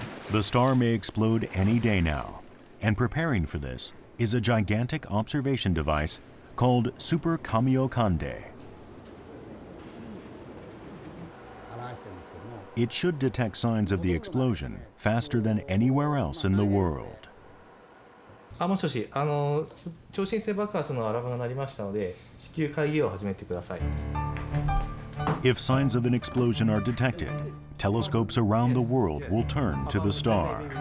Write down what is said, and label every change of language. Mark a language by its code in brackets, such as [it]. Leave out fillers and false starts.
[en] The star may explode any day now, and preparing for this is a gigantic observation device called Super Kamiokande. It should detect signs of the explosion faster than anywhere else in the world. [ja] もしもし、超新星爆発のアラームが鳴りましたので、至急会議を始めてください。 [en] If signs of an explosion are detected, telescopes around the world will turn to the star.